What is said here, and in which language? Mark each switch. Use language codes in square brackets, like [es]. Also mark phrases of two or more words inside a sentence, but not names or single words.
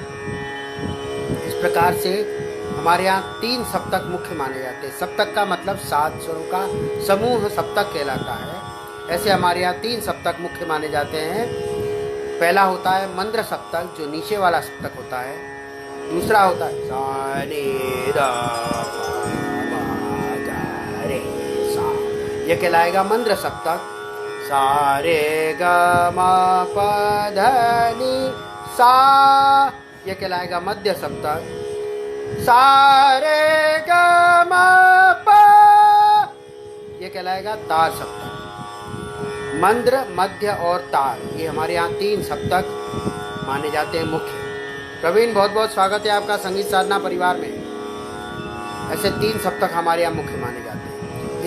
[hi] इस प्रकार से हमारे यहाँ 3 सप्तक मुख्य माने जाते हैं। सप्तक का मतलब 7 स्वरों का समूह सप्तक कहलाता है। ऐसे हमारे यहाँ 3 सप्तक मुख्य माने जाते हैं। पहला होता है मंद्र सप्तक, जो नीचे वाला सप्तक होता है। दूसरा होता है सा नी ध प म ग रे सा, यह कहलाएगा मंद्र सप्तक। सा रे ग म प ध नि सा, यह कहलाएगा मध्य सप्तक। सा रे ग म प, यह कहलाएगा तार सप्तक। मंद्र, मध्य और तार, ये हमारे यहाँ 3 सप्तक माने जाते हैं मुख्य। प्रवीण, बहुत बहुत स्वागत है आपका संगीत साधना परिवार में। ऐसे 3 सप्तक हमारे यहाँ मुख्य माने जाते हैं।